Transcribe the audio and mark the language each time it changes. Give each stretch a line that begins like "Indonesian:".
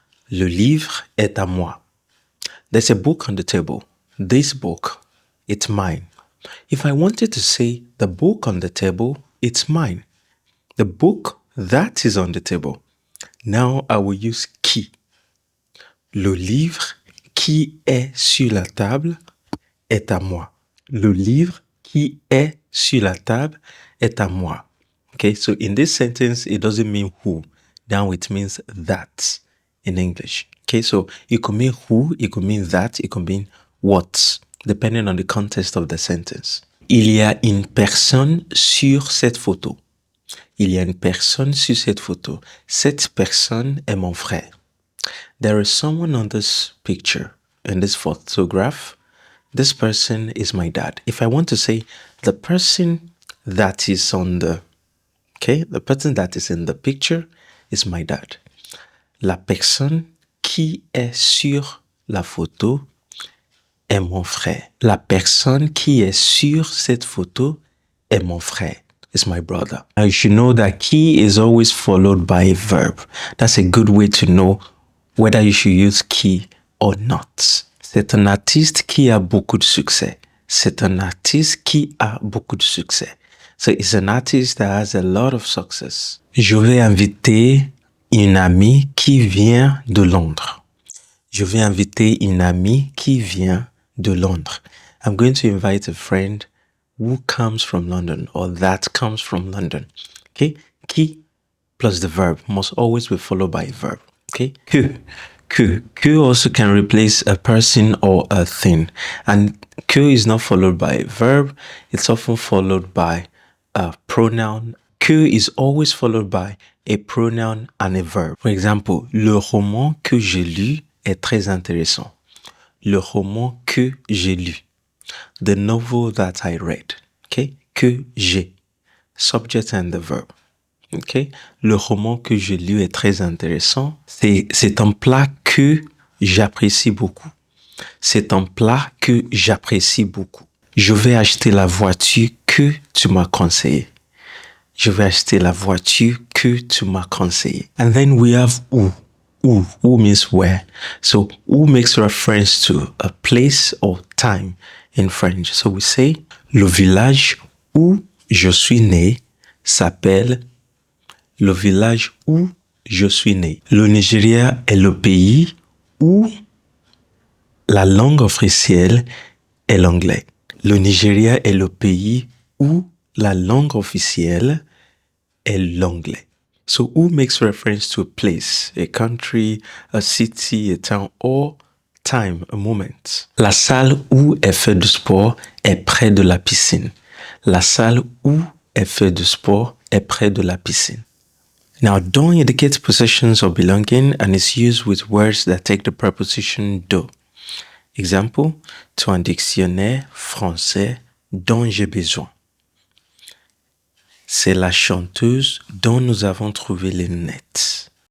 French: Le livre est à moi.
English: There's a book on the table. This book, it's mine. If I wanted to say, the book on the table, it's mine. The book that is on the table. Now I will use qui.
French: Le livre qui est sur la table est à moi. Le livre qui est sur la table est à moi.
English: Okay, so in this sentence, it doesn't mean who. Now it means that in English. Okay, so it could mean who, it could mean that, it could mean what, depending on the context of the sentence.
French: Il y a une personne sur cette photo. Il y a une personne sur cette photo. Cette personne est mon frère.
English: There is someone on this picture, in this photograph. This person is my dad. If I want to say the person that is the person that is in the picture is my dad.
French: La personne qui est sur la photo est mon frère. La personne qui est sur cette photo est mon frère.
English: It's my brother. Now you should know that qui is always followed by a verb. That's a good way to know whether you should use qui or not.
French: C'est un artiste qui a beaucoup de succès. C'est un artiste qui a beaucoup de succès.
English: So it's an artist that has a lot of success.
French: Je vais inviter une amie qui vient de Londres. Je vais inviter une amie qui vient de Londres.
English: I'm going to invite a friend who comes from London or that comes from London. Okay? Qui plus the verb must always be followed by a verb. Okay? Que also can replace a person or a thing. And que is not followed by a verb. It's often followed by a pronoun. Que is always followed by a pronoun and a verb. For example,
French: le roman que j'ai lu est très intéressant. Le roman que j'ai lu.
English: The novel that I read. Okay?
French: Que j'ai.
English: Subject and the verb. Okay?
French: Le roman que j'ai lu est très intéressant. C'est un plat que j'apprécie beaucoup. C'est un plat que j'apprécie beaucoup. Je vais acheter la voiture que tu m'as conseillée. Je vais acheter la voiture que tu m'as conseillée.
English: And then we have où. Où means where. So où makes reference to a place or time in French. So we say,
French: le village où je suis né s'appelle le village où je suis né. Le Nigeria est le pays où la langue officielle est l'anglais. Le Nigeria est le pays où la langue officielle est l'anglais.
English: So où makes reference to a place, a country, a city, a town, or time, a moment.
French: La salle où est fait du sport est près de la piscine. La salle où est fait du sport est près de la piscine.
English: Now, don indicates possessions or belonging and is used with words that take the preposition de.
French: Example, tu as un dictionnaire français dont j'ai besoin. C'est la chanteuse dont nous avons trouvé les lunettes.